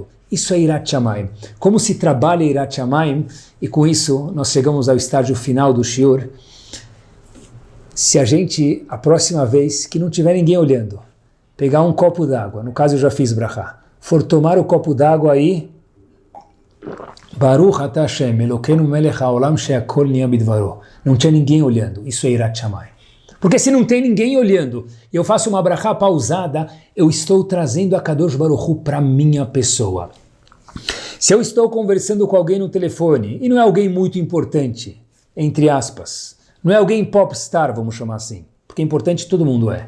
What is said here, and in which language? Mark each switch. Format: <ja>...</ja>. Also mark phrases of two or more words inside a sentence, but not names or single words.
<pt>Isso é</pt> <he>יראת שמים.</he> <pt>Como se trabalha</pt> <he>יראת שמים,</he> <pt>e com isso nós chegamos ao estágio final do shiur. Se a gente, a próxima vez que não tiver ninguém olhando, pegar um copo d'água, no caso eu já fiz brachá, for tomar o copo d'água aí,</pt> <he>ברוך אתה השם אלוקינו מלך העולם שהכל נהיה בדברו.</he> <pt>Não tinha ninguém olhando, isso é</pt> <he>יראת שמים.</he> <pt>Porque se não tem ninguém olhando, e eu faço uma brachá pausada, eu estou trazendo a</pt> <he>קדוש ברוך הוא</he> <pt>para minha pessoa. Se eu estou conversando com alguém no telefone, e não é alguém muito importante, entre aspas, não é alguém popstar, vamos chamar assim, porque importante todo mundo é.</pt>